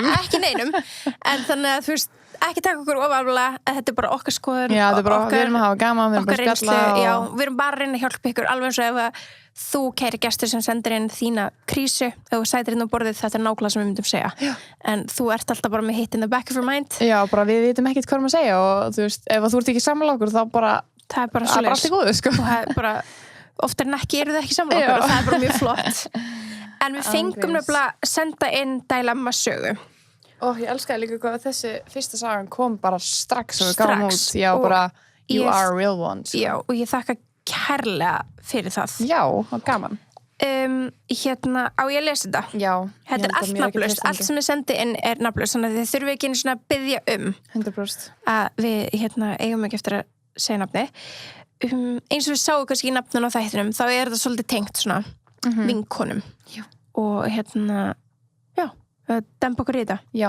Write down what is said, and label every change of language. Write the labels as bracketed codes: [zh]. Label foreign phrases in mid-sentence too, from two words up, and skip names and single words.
[is] Ekki neinum, en þannig að þú veist ekki taka okkur ofalvarlega, þetta er bara okkar skoðun við erum að hafa gaman, við erum bara að spjalla við erum bara að reyna að hjálpa ykkur alveg eins og ef að þú kæri gestur sem sendir inn þína krísu og þú sætir inn á borðið, þetta er nákvæmlega sem við myndum segja en þú ert alltaf bara með hit [en] in the back of your mind [is] bara við vitum ekkert hvað við erum að segja og þú veist, ef þú ert ekki sammála okkur þá bara það er bara allt í góðu, sko og það er bara, oftar en ekki eru þið ekki sammála okkur og það er bara mjög flott en við fengum nefnilega senda inn dilemma sögu ég elskaði líka hvað þessi fyrsta sagan kom bara strax og við gáum út bara, [en] you are real ones [is] og ég þakka kærlega fyrir það gaman á ég að lesa þetta þetta er allt nafnlaust, allt sem ég sendi inn er nafnlaust, þannig að þið þurfum ekki einu svona að biðja 100% að við eigum ekki eftir að segja nafni eins og við sáum kannski í nafnun á þættinum, þá er þetta svolítið tengt svona vinkonum og dempa okkur í þetta.